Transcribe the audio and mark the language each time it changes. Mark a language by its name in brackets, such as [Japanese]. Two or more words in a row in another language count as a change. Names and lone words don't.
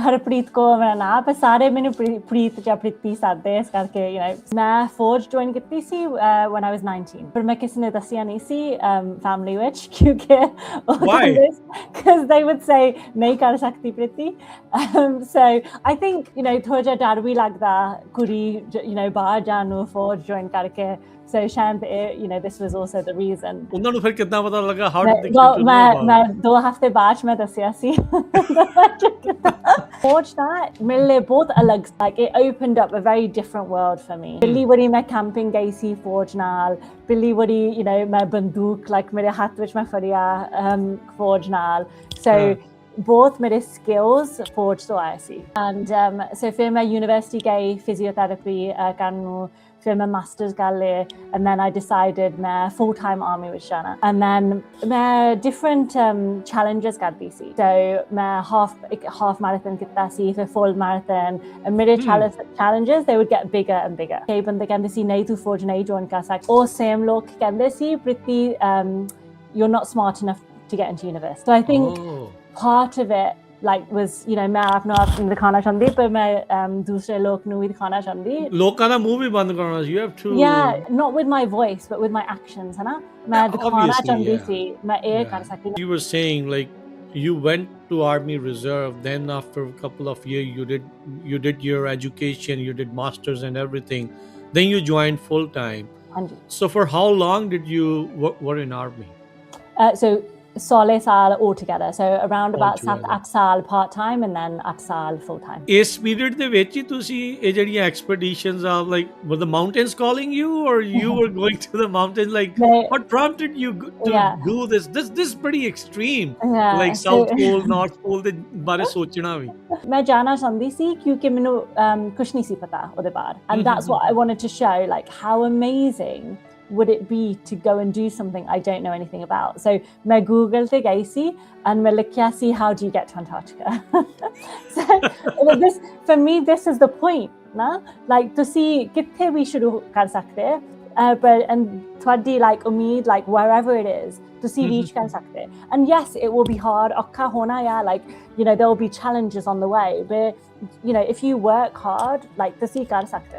[Punjabi] ਹਰਪ੍ਰੀਤ ਕੌਰ ਮੇਰਾ ਨਾਮ ਪਰ ਸਾਰੇ ਮੈਨੂੰ ਪ੍ਰੀਤ ਜਾਂ ਪ੍ਰੀਤੀ ਸਾਦੇ ਇਸ ਕਰਕੇ ਮੈਂ ਫੌਜ ਜੁਆਇਨ ਕੀਤੀ ਸੀ [English] when I was 19 [Punjabi] ਪਰ ਮੈਂ ਕਿਸੇ ਨੇ ਦੱਸਿਆ ਨਹੀਂ ਸੀ ਫੈਮਿਲੀ ਵਿੱਚ ਕਿਉਂਕਿ [English] because they would say [Punjabi] ਨਹੀਂ ਕਰ ਸਕਦੀ ਪ੍ਰੀਤੀ [English] so I think [Punjabi] ਥੋੜਾ ਜਿਹਾ ਡਰ ਵੀ ਲੱਗਦਾ ਕੁੜੀ ਬਾਹਰ ਜਾਣ ਨੂੰ ਫੌਜ ਜੁਆਇਨ ਕਰਕੇ so ਸ਼ਾਇਦ [English] this was also the reason [Punjabi] ਉਹਨਾਂ ਨੂੰ ਫਿਰ ਕਿੱਦਾਂ ਪਤਾ ਲੱਗਾ [English] how did they get to know [Punjabi] ਮੈਂ 2 ਹਫ਼ਤੇ ਬਾਅਦ ਮੈਂ ਦੱਸਿਆ ਸੀ ਫੌਜ ਦਾ ਮੇਰੇ ਲਈ ਬਹੁਤ ਅਲੱਗ [English] like it opened up a very different world for me [Punjabi] ਪਹਿਲੀ ਵਾਰੀ ਮੈਂ ਕੈਂਪਿੰਗ ਗਈ ਸੀ ਫੌਜ ਨਾਲ ਪਹਿਲੀ ਵਾਰੀ ਮੈਂ ਬੰਦੂਕ like ਮੇਰੇ ਹੱਥ ਵਿੱਚ ਮੈਂ ਫੜਿਆ ਫੌਜ ਨਾਲ [English] so both [Punjabi] ਮੇਰੇ skills ਫੌਜ ਤੋਂ ਆਏ ਸੀ [English] and so [Punjabi] ਫਿਰ ਮੈਂ ਯੂਨੀਵਰਸਿਟੀ ਗਈ ਫਿਜ਼ੀਓਥੈਰੇਪੀ ਕਰਨ ਨੂੰ ਫਿਰ ਮੈਂ ਮਾਸਟਰਸ ਕਰ ਲਿਆ [English] and then I decided [Punjabi] ਮੈਂ [English] full time army [Punjabi] ਵਿੱਚ ਜਾਣਾ [English] and then [Punjabi] ਮੈਂ [English] different challenges [Punjabi] ਕਰਦੀ ਸੀ so ਮੈਂ [English] half marathon [Punjabi] ਕੀਤਾ ਸੀ ਫਿਰ [English] full marathon and [Punjabi] ਮੇਰੇ [English] challenges they would get bigger and bigger [Punjabi] ਕਈ ਬੰਦੇ ਕਹਿੰਦੇ ਸੀ ਨਹੀਂ ਤੂੰ ਫੌਜ ਨਹੀਂ join ਕਰ ਸਕਦੀ ਉਹ same ਲੋਕ ਕਹਿੰਦੇ ਸੀ ਪ੍ਰੀਤੀ [English] you're not smart enough to get into university so I think part of it like was [Punjabi] ਮੈਂ ਆਪ ਨੂੰ ਦਿਖਾਣਾ ਚਾਹੁੰਦੀ ਪਰ ਮੈਂ ਦੂਸਰੇ ਲੋਕ ਨੂੰ ਵੀ ਦਿਖਾਣਾ ਚਾਹੁੰਦੀ ਲੋਕਾਂ ਦਾ ਮੂੰਹ ਵੀ ਬੰਦ ਕਰਨਾ ਸੀ [English] you have to yeah not with my voice but with my actions [Punjabi] ਹੈ ਨਾ ਮੈਂ ਦਿਖਾਣਾ ਚਾਹੁੰਦੀ ਸੀ ਮੈਂ ਇਹ ਕਰ ਸਕਦੀ [English] you were saying like you went to army reserve then after a couple of years you did your education you did masters and everything then you joined full time so for how long did you were in army so 16 ਸਾਲ altogether so around about 7-8 ਸਾਲ part time and then 8 ਸਾਲ full time ਇਸ period [Punjabi] ਦੇ ਵਿੱਚ ਹੀ ਤੁਸੀਂ ਇਹ ਜਿਹੜੀਆਂ [English] expeditions are like were the mountains calling you or you were going to the mountains like what prompted you to do this is pretty extreme like south pole north pole [Punjabi] ਦੇ ਬਾਰੇ ਸੋਚਣਾ ਵੀ ਮੈਂ ਜਾਣਾ ਚਾਹੁੰਦੀ ਸੀ ਕਿਉਂਕਿ ਮੈਨੂੰ ਕੁਝ ਨਹੀਂ ਸੀ ਪਤਾ ਉਹਦੇ ਬਾਰੇ [English] and that's what I wanted to show like how amazing would it be to go and do something I don't know anything about so मैं Google [Punjabi] ਤੇ ਗਈ ਸੀ [English] and [Punjabi] ਮੈਂ ਲਿਖਿਆ ਸੀ [English] how do you get to Antarctica so this for me this is the point ਨਾ like [Punjabi] ਤੁਸੀਂ ਕਿੱਥੇ ਵੀ ਸ਼ੁਰੂ ਕਰ ਸਕਦੇ [English] but and ਤੁਹਾਡੀ like ਉਮੀਦ like wherever it is ਤੁਸੀਂ reach [Punjabi] ਕਰ ਸਕਦੇ [English] and yes it will be hard [Punjabi] ਔਖਾ ਹੋਣਾ [English] like there will be challenges on the way but if you work hard like [Punjabi] ਤੁਸੀਂ ਕਰ ਸਕਦੇ